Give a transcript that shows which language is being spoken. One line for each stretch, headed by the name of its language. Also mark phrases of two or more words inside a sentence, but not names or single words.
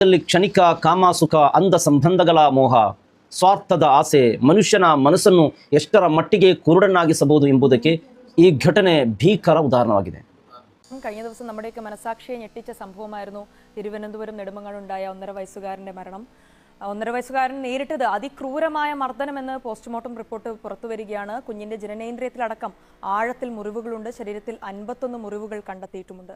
Kannada: ಕ್ಷಣಿಕ ಕಾಮಸುಖ ಅಂಧ ಸಂಬಂಧಗಳ ಮೋಹ ಸ್ವಾರ್ಥದ ಆಸೆ ಮನುಷ್ಯನ ಮನಸ್ಸನ್ನು ಎಷ್ಟರ ಮಟ್ಟಿಗೆ ಕುರುಡನ್ನಾಗಿಸಬಹುದು ಎಂಬುದಕ್ಕೆ ಈ ಘಟನೆ ಭೀಕರ ಉದಾಹರಣವಾಗಿದೆ.
Malayalam: കഴിഞ്ഞ ദിവസം നമ്മുടെയൊക്കെ മനസാക്ഷിയെ ഞെട്ടിച്ച സംഭവമായിരുന്നു തിരുവനന്തപുരം നെടുമങ്ങാടുണ്ടായ 1.5 വയസ്സുകാരന്റെ മരണം. 1.5 വയസ്സുകാരൻ നേരിട്ടത് അതിക്രൂരമായ മർദ്ദനമെന്ന് പോസ്റ്റ്മോർട്ടം റിപ്പോർട്ട് പുറത്തുവരികയാണ്. കുഞ്ഞിന്റെ ജനനേന്ദ്രിയത്തിലടക്കം ആഴത്തിൽ മുറിവുകളുണ്ട്. ശരീരത്തിൽ 51 മുറിവുകൾ കണ്ടെത്തിയിട്ടുമുണ്ട്.